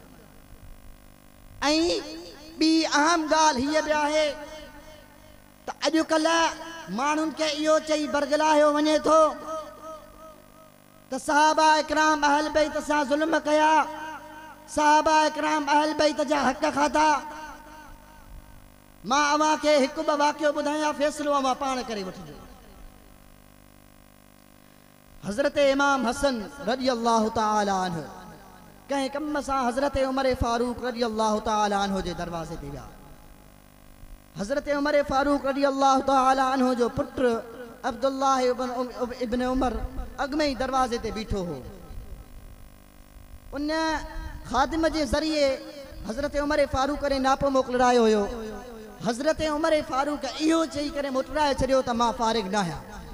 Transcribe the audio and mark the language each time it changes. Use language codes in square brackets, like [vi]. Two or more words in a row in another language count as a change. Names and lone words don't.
[sd] ऐं ॿी अहम ॻाल्हि हीअ बि आहे त अॼुकल्ह माण्हुनि खे इहो चई बरगलायो वञे थो त सहाबा इकराम अहल बैत सां ज़ुल्म कया, सहाबा इकराम अहल बैत जा हक़ खाधा। मां अव्हां खे हिकु ॿ वाक़ियो ॿुधायां, फ़ैसिलो अव्हां पाण करे वठिजो। हज़रत इमाम हसन [ar] رضي الله تعالى عنه [sd] कंहिं कम सां हज़रत उमर फारूक [ar] رضي الله تعالى عنه [sd] जे दरवाज़े ते विया। हज़रत उमर फारूक [ar] رضي الله تعالى عنه [sd] जो पुटु अब्दुल्लाह इब्न उमर अॻु में ई दरवाज़े ते बीठो हो। उन ख़ादिम जे ज़रिए हज़रत उमर फारूक ने नापो मोकिलायो हुयो। हज़रत उमर फारूक इहो चई करे मोकिलाए छॾियो त मां फारिग न आहियां।